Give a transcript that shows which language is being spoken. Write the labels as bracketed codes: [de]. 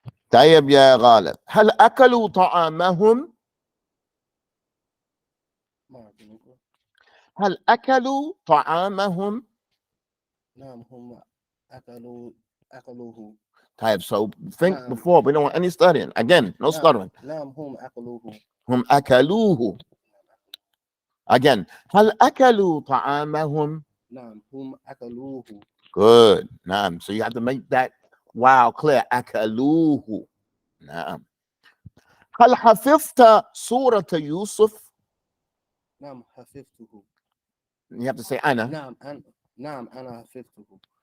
[ar] طيب يا غالب هل أكلوا طعامهم؟ هل أكلوا طعامهم؟ نعم هم أكلوه. طيب, [en] so think before. We don't want any studying. Again, no stuttering. [ar] نعم هم أكلوه. هم أكلوه. [en] Again, [ar] هل أكلوا طعامهم؟ نعم هم أكلوه. [en] Good. [ar] نعم. [en] So you have to make that wow clear. [ar] أكلوه. نعم. هل حفظت سورة يوسف؟ نعم حفظته. [en] You have to say أنا. [ar] نعم أنا حفظته.